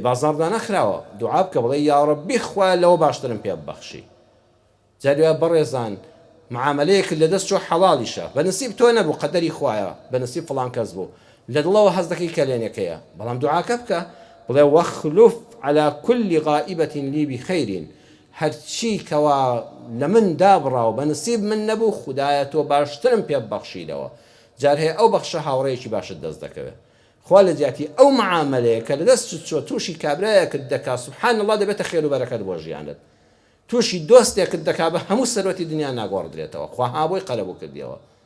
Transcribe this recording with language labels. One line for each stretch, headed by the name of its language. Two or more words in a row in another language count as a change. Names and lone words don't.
Central Kurdish: بازاڕدا نەخراوە دوعا بکە بڵێ یا ڕەبی خوا لەوە باشترم پێ ببەخشی جاروە بەڕێزان معاملەیەک لە دەست چۆ حەڵالیشە بەنسیب تۆ نەبوو قەدەری خوایە بەنسیب فڵان کەس بوو لە دڵەوە هەز دەکەی کەلێنەکەیە بەڵام دوعاکە بکە بڵێ
Arabic: وەخلوف على كل غائبة لي بخير
Central Kurdish: هەرچی کەوا لە من دابڕاو بەنسیب من نەبوو خودایە تۆ باشترم پێ ببەخشیدەوە جار هەیە ئەو بەخشە هاوڕێیەکی باشت دەست دەکەوێت خوا لە جیاتی ئەو معاملەیە کە لە دەست چۆ تووشی کابرایەکت دەکا
Arabic: سبحان الله
Central Kurdish: دەبێتە خێر و بەرەکەت بۆ ژیانت تووشی دۆستێکت دەکا بە هەموو سەرەتی دنیا ناگۆڕدرێتەوە خوا هابۆی قەلەبوو کردیەوە